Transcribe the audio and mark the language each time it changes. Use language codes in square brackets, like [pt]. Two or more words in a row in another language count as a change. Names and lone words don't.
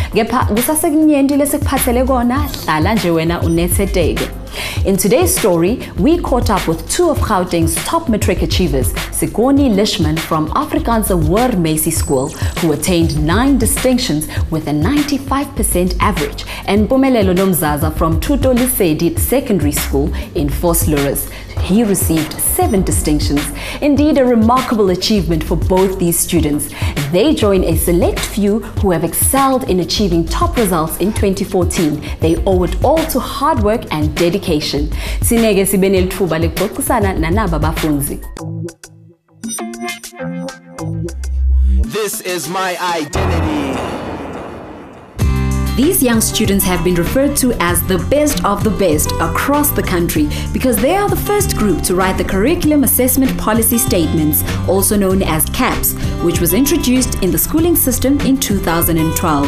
[en] In today's story, we caught up with two of Gauteng's top matric achievers, Sikoni Lishman from Afrikaanse Hoër Macy School, who attained 9 distinctions with a 95% average, and Mpumelelo Nomzaza from Tuto Lisedi Secondary School in Vosloorus. He received 7 distinctions. Indeed, a remarkable achievement for both these students. They join a select few who have excelled in achieving top results in 2014. They owe it all to hard work and dedication. [ss] Sinege sibene lithuba lekuxoxisana nanaba bafunzi. [en] This is my identity. These young students have been referred to as the best of the best across the country because they are the first group to write the Curriculum Assessment Policy Statements, also known as CAPS, which was introduced in the schooling system in 2012.